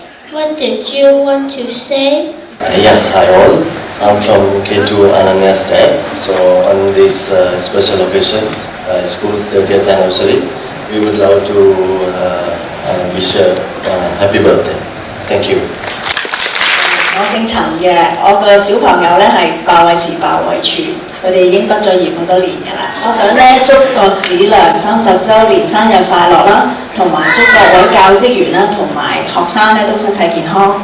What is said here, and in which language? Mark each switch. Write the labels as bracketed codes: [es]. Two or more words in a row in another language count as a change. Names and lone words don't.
[en] What did you want to say? Yeah, hi all. I'm from K2 Ananias Dad. So on this special occasion, school's 30th anniversary, we would love to wish a happy birthday. Thank you. [yue] 我姓陳嘅，我個小朋友咧係鮑偉慈、鮑偉柱，佢哋已經畢咗業好多年㗎啦。我想咧祝郭子良30週年生日快樂啦，同埋祝各位教職員啦同埋學生咧都身體健康。